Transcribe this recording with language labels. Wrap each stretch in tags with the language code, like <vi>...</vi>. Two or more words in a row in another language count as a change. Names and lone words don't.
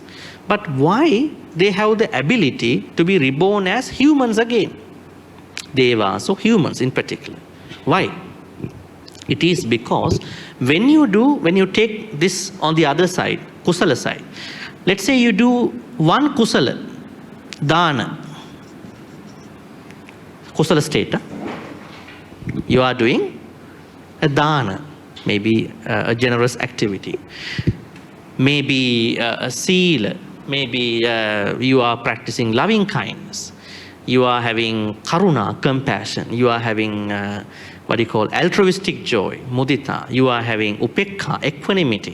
<en>But why they have the ability to be reborn as humans again? devas, or humans in particular. Why? It is because when you take this on the other side, kusala side, let's say you do one</en> <pi>kusala, dana,</pi> <en>kusala state, you are doing a dana, maybe a generous activity, maybe a sila, maybe you are practicing loving kindness, you are having karuna, compassion, you are having what you call altruistic joy, mudita, you are having upekha, equanimity.</en>